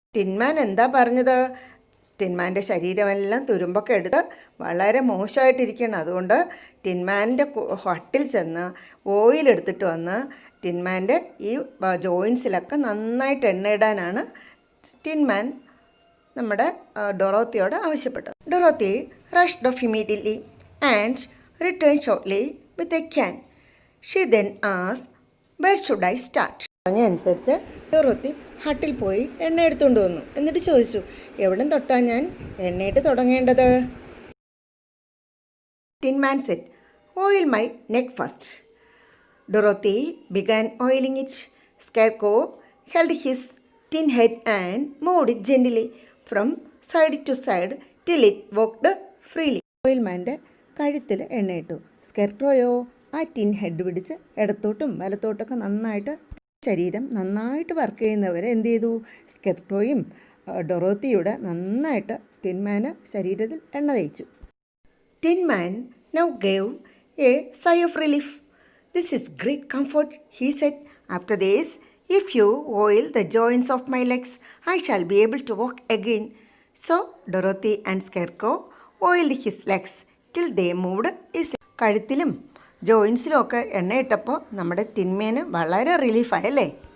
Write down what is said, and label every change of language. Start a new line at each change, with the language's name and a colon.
Malayalam: ടിൻമാൻ എന്താ പറഞ്ഞത്? ടിൻമാൻ്റെ ശരീരമെല്ലാം തുരുമ്പൊക്കെ എടുത്ത് വളരെ മോശമായിട്ടിരിക്കണം. അതുകൊണ്ട് ടിൻമാൻ്റെ ഹട്ടിൽ ചെന്ന് ഓയിൽ എടുത്തിട്ട് വന്ന് ടിൻമാൻ്റെ ഈ ജോയിൻസിലൊക്കെ നന്നായിട്ട് എണ്ണയിടാനാണ് ടിൻമാൻ നമ്മുടെ ഡൊറോത്തിയോട് ആവശ്യപ്പെട്ടത്.
English: Dorothy rushed off immediately and return shortly with a can. She then asked, where should I start?
Malayalam: അതിനനുസരിച്ച് ഡൊറോത്തി ഹട്ടിൽ പോയി എണ്ണ എടുത്തുകൊണ്ട് വന്നു. എന്നിട്ട് ചോദിച്ചു, എവിടെ തൊട്ടാ ഞാൻ എണ്ണയിട്ട് തുടങ്ങേണ്ടത്?
English: Tin Man said, oil my neck first. Dorothy began oiling it. Scarecrow held his tin head and moved it gently from side to side till it walked freely.
Malayalam: ഓയിൽമാൻ്റെ കഴുത്തിൽ എണ്ണയിട്ടു. സ്കെർക്രോയോ ആ ടിൻ ഹെഡ് പിടിച്ച് ഇടത്തോട്ടും വലത്തോട്ടൊക്കെ നന്നായിട്ട് ശരീരം നന്നായിട്ട് വർക്ക് ചെയ്യുന്നവരെ എന്ത് ചെയ്തു? സ്കെർക്രോയും ഡൊറോത്തിയുടെ നന്നായിട്ട് ടിൻമാന് ശരീരത്തിൽ എണ്ണ തേച്ചു.
English: Tin Man now gave a sigh of relief. This is great comfort, he said. After this, if you oil the joints of my legs, I shall be able to walk again. So Dorothy and Scarecrow oiled his legs till they moved easily.
Malayalam: കഴുത്തിലും ജോയിൻസിലും ഒക്കെ എണ്ണയിട്ടപ്പോൾ നമ്മുടെ ടിൻമേന് വളരെ റിലീഫായല്ലേ?